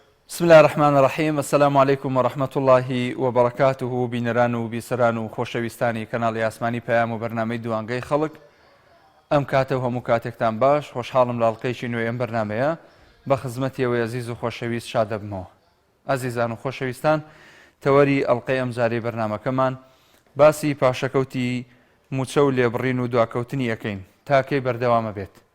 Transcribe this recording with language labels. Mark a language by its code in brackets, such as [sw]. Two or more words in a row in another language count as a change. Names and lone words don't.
[ar] بسم الله الرحمن الرحیم. السلام علیکم و رحمة الله و برکاته. [ckb] بینەران و بیسەران و خۆشەویستانی کەناڵی ئاسمانی پەیام و بەرنامەی دوانگەی خەڵک، ئەم کاتە و هەموو کاتێکتان باش. خۆشحاڵم لە ئەڵقەیەکی نوێی ئەم بەرنامەیە بە خزمەتیەوەی عەزیز و خۆشەویست شاد دەبمەوە. ئازیزان و خۆشەویستان، تەوەری ئەڵقەی ئەم جارەی بەرنامەکەمان باسی پاشەکەوتی موچە و لێبڕین و دواکەوتنی یەکەین تاکەی بەردەوامە بێت.